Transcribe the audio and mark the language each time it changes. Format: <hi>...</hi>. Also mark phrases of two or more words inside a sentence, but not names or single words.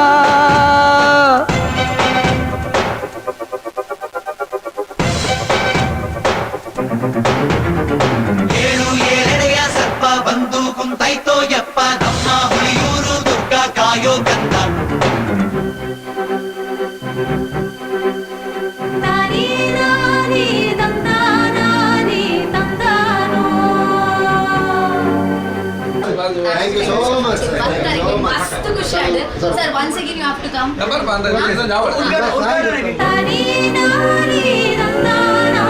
<kn>ಏಳು ಏಳೆಡೆಯ ಸರ್ಪ ಬಂದು ಕುಂತೈತೋ ಯಪ್ಪ ನಮ್ಮ ಹುಲಿಯೂರು ದುರ್ಗ ಕಾಯೋ ಗಂಧ</kn> <en>Thank you so much.</en> <kn>Mast ಖುಷಿ ಆಯ್ತು.</kn> <en>Sir, once again you have to come.</en>